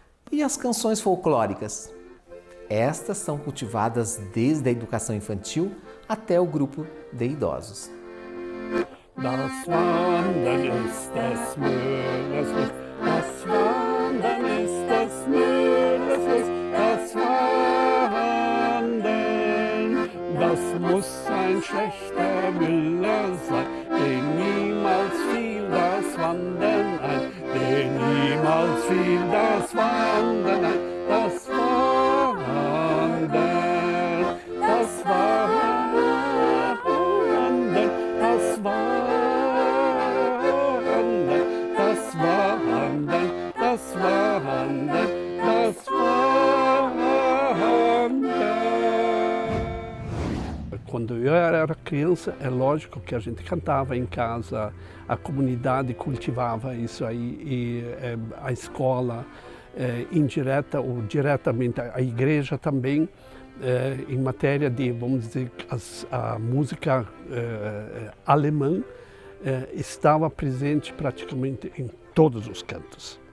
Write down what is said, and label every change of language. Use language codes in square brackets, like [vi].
[pt] E as canções folclóricas? Estas são cultivadas desde a educação infantil até o grupo de idosos. [de] Das Wandern ist des Müllers Lust, das Wandern ist des Müllers Lust, das Wandern, das muss ein schlechter Müller sein, den niemals fiel das Wandern ein, den niemals fiel das Wandern ein, das Wandern, das Wandern, das Wandern, das Wandern, das Wandern, das Wandern. [pt] Quando eu era criança, é lógico que a gente cantava em casa, a comunidade cultivava isso aí, e a escola, indireta ou diretamente, a igreja também, em matéria de, vamos dizer, a música alemã, estava presente praticamente em todos os cantos.